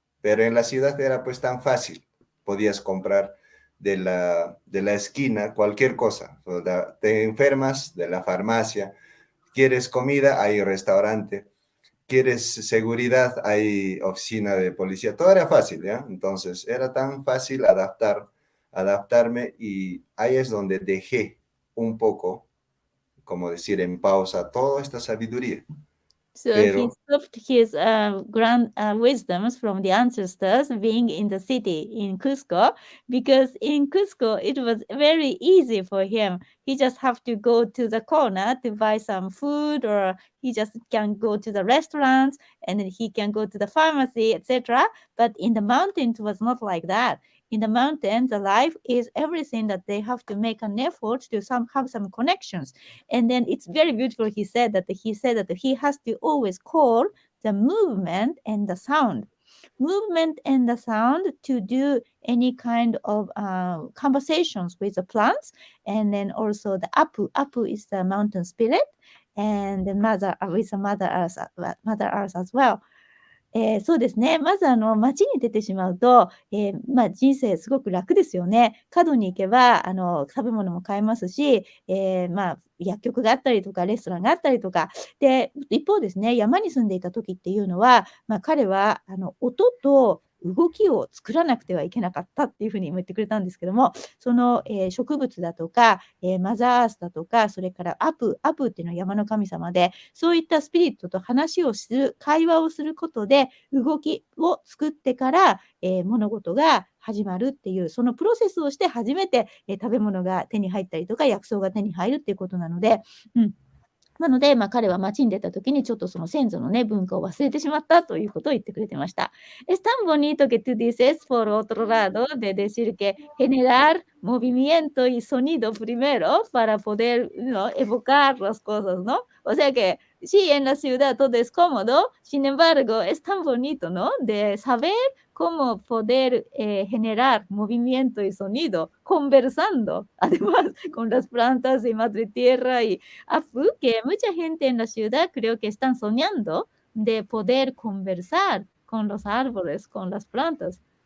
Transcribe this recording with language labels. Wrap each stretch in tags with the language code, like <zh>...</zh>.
<es>Pero en la ciudad era pues tan fácil, podías comprar de la esquina cualquier cosa, te enfermas de la farmacia, quieres comida, hay restaurante, quieres seguridad, hay oficina de policía, todo era fácil, ¿ya? Entonces era tan fácil adaptarme y ahí es donde dejé un poco, como decir, en pausa toda esta sabiduría.</es> <en>So he</en> <es>Pero</es> <en>stopped his grand wisdoms from the ancestors being in the city in Cusco, because in Cusco it was very easy for him. He just have to go to the corner to buy some food, or he just can go to the restaurants, and then he can go to the pharmacy, etc. But in the mountains it was not like that. In the mountains, the life is everything that they have to make an effort to have some connections. And then it's very beautiful. He said that he has to always call the movement and the sound. Movement and the sound to do any kind of conversations with the plants. And then also the Apu. Apu is the mountain spirit. And the mother with the mother earth as well.</en> <ja>そうですね。まず街に出てしまうと、人生すごく楽ですよね。過度に行けば、食べ物も買えますし、薬局があったりとか、レストランがあったりとか。で、一方ですね、山に住んでいた時っていうのは、彼は音と動きを作らなくてはいけなかったっていう風にも言ってくれたんですけども、その、植物だとか、マザーアースだとか、それからアプっていうのは山の神様で、そういったスピリットと話をする、会話をすることで、動きを作ってから、物事が始まるっていう、そのプロセスをして初めて、食べ物が手に入ったりとか、薬草が手に入るっていうことなので、なので、彼は街に出た時にちょっとその先祖のね、文化を忘れてしまったということを言ってくれてました。</ja> <es>Es tan bonito que tú dices, por otro lado, de decir que generar movimiento y sonido primero para poder, ¿no?, evocar las cosas, ¿no? O sea que sí, en la ciudad todo es cómodo, sin embargo, es tan bonito, ¿no?, de saber cómo poder generar movimiento y sonido conversando, además, con las plantas y madre tierra y que mucha gente en la ciudad creo que están soñando de poder conversar con los árboles, con las plantas.</es>